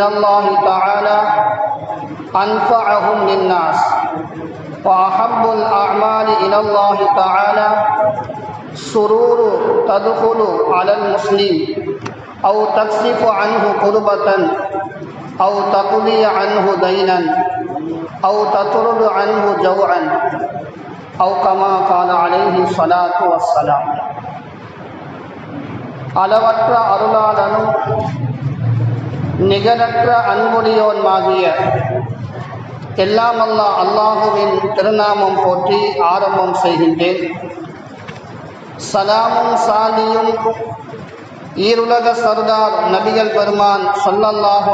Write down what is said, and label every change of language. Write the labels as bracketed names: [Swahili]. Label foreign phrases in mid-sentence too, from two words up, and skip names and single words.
[Arabic] الله تعالى أنفعهم للناس، وأحب الأعمال إلى الله تعالى سرور تدخل على المسلم أو تكشف عنه كربة أو تقضي عنه دينا أو تطرد عنه جوعا أو كما قال عليه الصلاة والسلام. [Tamil] அளவற்ற அருளாளனும் நிகரற்ற அன்புடையோன்மாகிய எல்லாம் அல்லாஹுவின் திருநாமம் போற்றி ஆரம்பம் செய்கின்றேன். சலாமும் சாலியும் ஈருலக சர்தார் நபிகள் பெருமான் ஸல்லல்லாஹு